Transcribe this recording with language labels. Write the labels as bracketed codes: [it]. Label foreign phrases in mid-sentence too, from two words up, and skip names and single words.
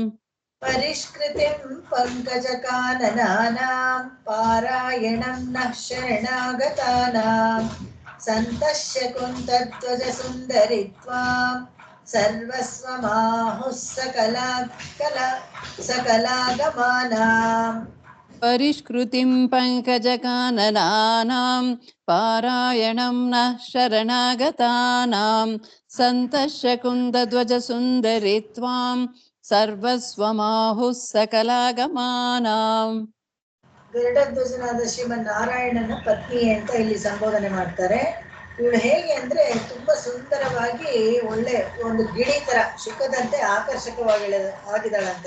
[sa] ಪರಿಷ್ಕೃತಿಂ ಪಂಕಜ ಕಾನನಾನಾಂ ಪಾರಾಯಣಂ ನಃ ಶರಣಾಗತಾನಾಂ ಸಂತಶ್ಯ ಕುಂತಧ್ವಜ ಸುಂದರಿ ತ್ವಾಂ ಸರ್ವಸ್ವಮಾಹುಃ ಸಕಲಾಗಮಾನಾಂ ಪರಿಷ್ಕೃತಿಂ ಪಂಕಜ ಕಾನನಾನಾಂ ಪಾರಾಯಣಂ ನಃ ಶರಣಾಗತಾನಾಂ ಸಂತಶ್ಯ ಕುಂತಧ್ವಜ ಸುಂದರಿ ತ್ವಾಂ ಸರ್ವಸ್ವಮಾಹುಃ ಸಕಲಾಗಮಾನಾಂ. [kn] ಗರುಡಧ್ವಜನಾದ ಶ್ರೀಮನ್ ನಾರಾಯಣನ ಪತ್ನಿ ಅಂತ ಇಲ್ಲಿ ಸಂಬೋಧನೆ ಮಾಡ್ತಾರೆ. ಇವಳು ಹೇಗೆ ಅಂದ್ರೆ ತುಂಬಾ ಸುಂದರವಾಗಿ ಒಳ್ಳೆ ಒಂದು ಗಿಳಿ ತರ ಶುಕದಂತೆ ಆಗಿದ್ದಾಳಂತೆ.